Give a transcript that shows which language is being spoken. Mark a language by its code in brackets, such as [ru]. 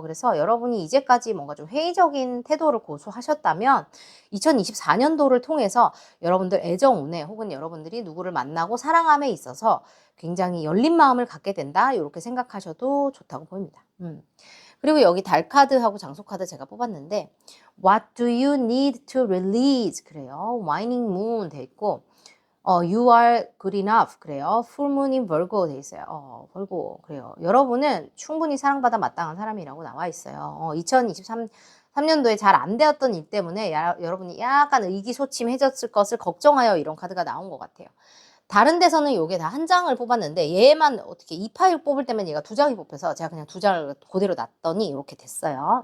[ko] 그래서 여러분이 이제까지 뭔가 좀 회의적인 태도를 고수하셨다면 2024년도를 통해서 여러분들 애정운에 혹은 여러분들이 누구를 만나고 사랑함에 있어서 굉장히 열린 마음을 갖게 된다. 이렇게 생각하셔도 좋다고 보입니다. 그리고 여기 달 카드하고 장소 카드 제가 뽑았는데 What do you need to release? 그래요. [en] Waning moon 돼 있고 You are good enough. [ko] 그래요. [en] Full moon in Virgo 돼 있어요. [ko] Virgo. 그래요. 여러분은 충분히 사랑받아 마땅한 사람이라고 나와 있어요. 2023년도에 잘 안 되었던 일 때문에 여러분이 약간 의기소침해졌을 것을 걱정하여 이런 카드가 나온 것 같아요. 다른 데서는 요게 다 한 장을 뽑았는데 얘만 어떻게 이 파일 뽑을 때면 얘가 두 장이 뽑혀서 제가 그냥 두 장을 그대로 놨더니 이렇게 됐어요.